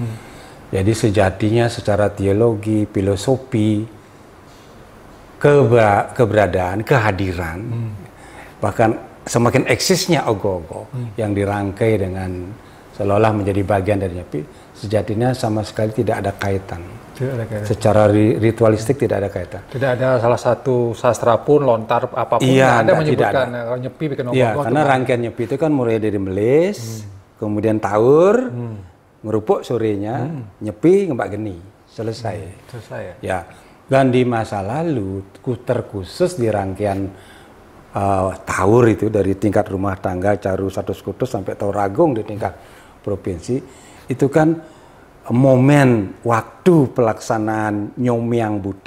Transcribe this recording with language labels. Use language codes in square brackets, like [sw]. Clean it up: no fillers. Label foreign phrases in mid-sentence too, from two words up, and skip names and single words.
[id] Jadi sejatinya secara teologi, filosofi, keberadaan, kehadiran, bahkan semakin eksisnya ogoh-ogoh yang dirangkai dengan seolah-olah menjadi bagian dari nyepi, sejatinya sama sekali tidak ada kaitan. Secara ritualistik tidak ada kaitan. Tidak ada salah satu sastra pun lontar apapun iya, ada menyebutkan kalau nyepi bikin ogoh-ogoh. Iya, karena rangkaian nyepi itu kan mulai dari melis, kemudian taur, ngerupuk sorenya, nyepi, ngembak geni, selesai. Ya. Dan di masa lalu terkhusus di rangkaian taur itu dari tingkat rumah tangga Caru Satu Sekutus sampai Taur Agung di tingkat provinsi itu kan momen waktu pelaksanaan Nyomyang Buddha.